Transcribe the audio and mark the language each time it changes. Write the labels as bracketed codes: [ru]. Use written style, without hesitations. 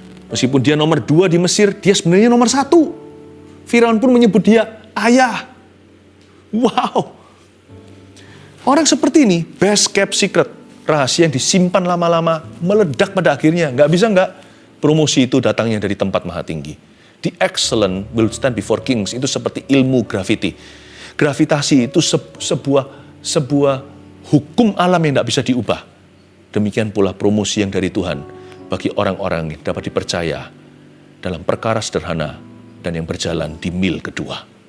[id] Meskipun dia nomor 2 di Mesir, dia sebenarnya nomor 1. Firaun pun menyebut dia ayah. Wow. Orang seperti ini, [en] best kept secret. [id] Rahasia yang disimpan lama-lama, meledak pada akhirnya. Nggak promosi itu datangnya dari tempat maha tinggi. [en] The excellent will stand before kings. [id] Itu seperti ilmu gravity. Gravitasi itu sebuah hukum alam yang tidak bisa diubah. Demikian pula promosi yang dari Tuhan bagi orang-orang yang dapat dipercaya dalam perkara sederhana dan yang berjalan di mil kedua.